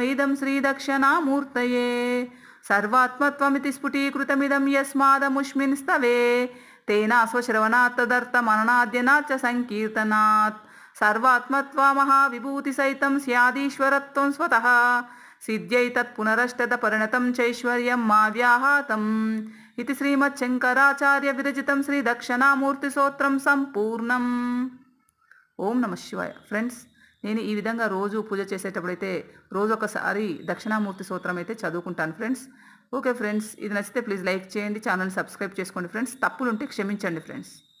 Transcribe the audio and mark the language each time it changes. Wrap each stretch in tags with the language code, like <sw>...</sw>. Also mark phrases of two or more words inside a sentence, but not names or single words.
<sa>इदं श्रीदक्षिणामूर्तये सर्वात्मत्वमिति स्फुटीकृतमिदं यस्मादमुष्मिन् स्तवे तेनास्वश्रवणात् तदर्थमननाद्यनात् च संकीर्तनात् सर्वात्मत्वमहाविभूतिसहितं स्यादीश्वरत्वं स्वतः सिद्ध्यै तत्पुनरष्टदपरिणतं चैश्वर्यं मा व्याहतम् इति श्रीमच्छङ्कराचार्य विरचितं श्रीदक्षिणामूर्तिस्तोत्रं సంపూర్ణం। ఓం నమ శివాయ।</sa> <te>ఫ్రెండ్స్, నేను ఈ విధంగా రోజు పూజ చేసేటప్పుడైతే రోజు ఒకసారి దక్షిణామూర్తి స్తోత్రం అయితే చదువుకుంటాను ఫ్రెండ్స్।</te> <en>okay friends,</en> <te>ఇది నచ్చితే</te> <en>please like</en> <te>చేయండి,</te> <en>channel subscribe</en> <te>చేసుకోండి ఫ్రెండ్స్। తప్పులుంటే క్షమించండి ఫ్రెండ్స్।</te>